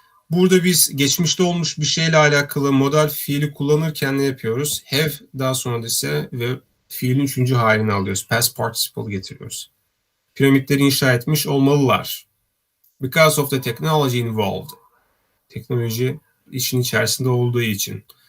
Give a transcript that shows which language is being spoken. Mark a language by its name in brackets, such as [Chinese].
[Turkish] Burada biz geçmişte olmuş bir şeyle alakalı modal fiili kullanırken ne yapıyoruz? Have daha sonra da ise ve fiilin 3. halini alıyoruz. Past participle getiriyoruz. Piramitleri inşa etmiş olmalılar. [English] Because of the technology involved. [Turkish] Teknoloji işin içerisinde olduğu için.